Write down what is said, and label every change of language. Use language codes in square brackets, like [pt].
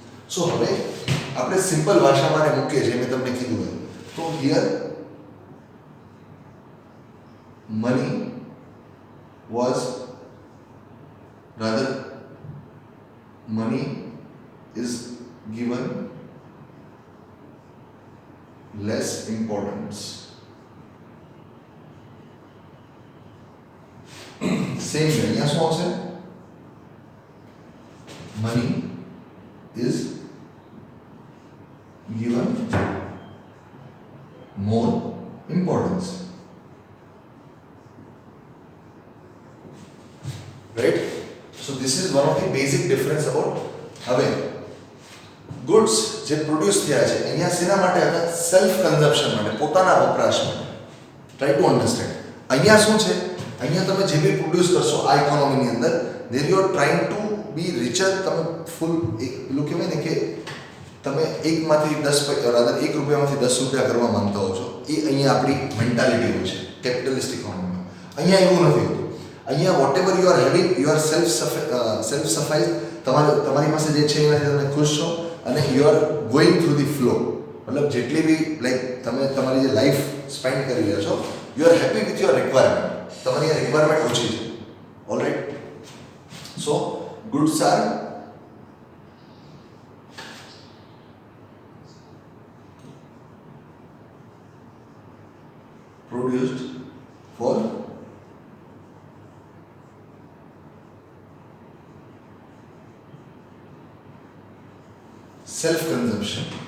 [gu] સો હવે આપણે સિમ્પલ ભાષામાં મૂકીએ છીએ, મેં તમને કીધું હોય તો [en] Here money was rather money is given less importance. Same way, [gu] અહીંયા શું આવશે? [en] money is given more importance. Right? So this is one of the basic difference about [gu] હવે ગુડ્સ જે પ્રોડ્યુસ થયા છે અહીંયા શેના માટે હતા? સેલ્ફ કન્ઝમ્પશન માટે, પોતાના વપરાશ માટે. [en] Try to understand. [gu] અહીંયા શું છે? અહીંયા તમે જે બી પ્રોડ્યુસ કરશો આ ઇકોનોમીની અંદર, [en] There you are trying to be richer. [gu] તમે ફૂલ પેલું કહેવાય ને કે તમે એકમાંથી 10 રાધર 1 રૂપિયામાંથી 10 રૂપિયા કરવા માંગતા હો છો. એ અહીંયા આપણી મેન્ટાલિટી હોય છે કેપિટલિસ્ટ ઇકોનોમીમાં. અહીંયા એવું નથી હોતું. અહીંયા [en] Whatever you are having you are self sacrifice. [gu] તમારી પાસે જે છે એનાથી તમે ખુશ છો અને [en] You are going through the flow. [gu] મતલબ જેટલી બી લાઈક તમે તમારી જે લાઈફ સ્પેન્ડ કરી રહ્યા છો [en] You are happy with your requirement. [gu] તમારી આ રિક્વાયરમેન્ટ ઓછી છે. Alright. [en] So goods are produced for self consumption.